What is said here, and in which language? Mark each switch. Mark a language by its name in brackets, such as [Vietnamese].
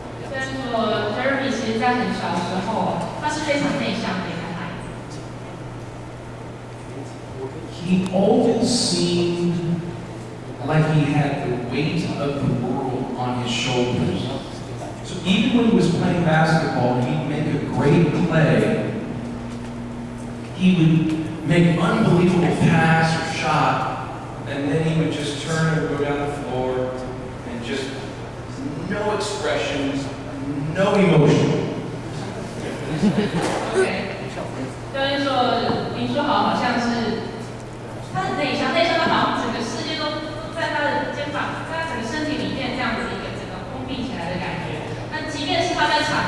[Chinese] 虽然说 Jeremy 其实在很小的时候，他是非常内向的一个孩子。 [English] He always seemed like he had the weight of the world on his shoulders. So even when he was playing basketball, he'd make a great play. He would make an unbelievable pass or shot, and then he would just turn and go down the floor and just no expressions, no emotion. [Chinese] OK， 就是说林书豪好像是他很内向，他好像整个世界都在他的肩膀，在他整个身体里面这样子一个整个封闭起来的感觉。那即便是他在